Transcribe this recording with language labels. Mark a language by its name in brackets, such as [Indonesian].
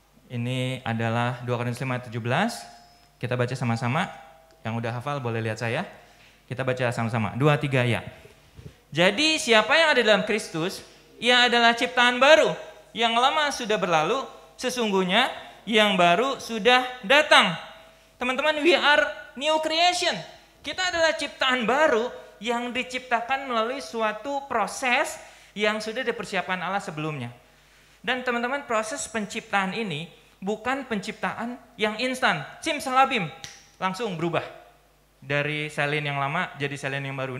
[Indonesian] Ini adalah 2 Korintus 5 ayat 17. Kita baca sama-sama. Yang udah hafal boleh lihat saya. Kita baca sama-sama. 2, 3 ya. Jadi siapa yang ada dalam Kristus, ia adalah ciptaan baru. Yang lama sudah berlalu, sesungguhnya yang baru sudah datang. [English] Teman-teman, we are new creation. [Indonesian] Kita adalah ciptaan baru yang diciptakan melalui suatu proses yang sudah dipersiapkan Allah sebelumnya. Dan teman-teman, proses penciptaan ini bukan penciptaan yang instan. Simsalabim, langsung berubah. Dari selin yang lama jadi selin yang baru.